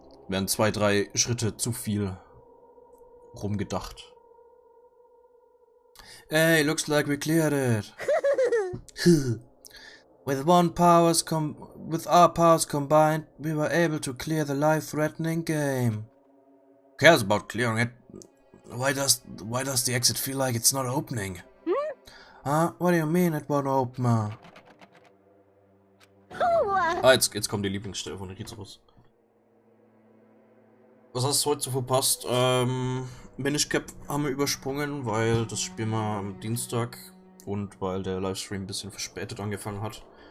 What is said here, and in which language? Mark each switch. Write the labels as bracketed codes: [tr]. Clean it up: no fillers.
[de] Wären 2, 3 Schritte zu viel rumgedacht. [en] Hey, looks like we cleared it. With our powers combined, we were able to clear the life-threatening game. Who cares about clearing it? Why does the exit feel like it's not opening? Huh? What do you mean it won't open? [de] Jetzt kommt die Lieblingsstelle von Rizarus. Was hast du heute so verpasst? Minish Cap haben wir übersprungen, weil das spielen wir am Dienstag und weil der Livestream ein bisschen verspätet angefangen hat.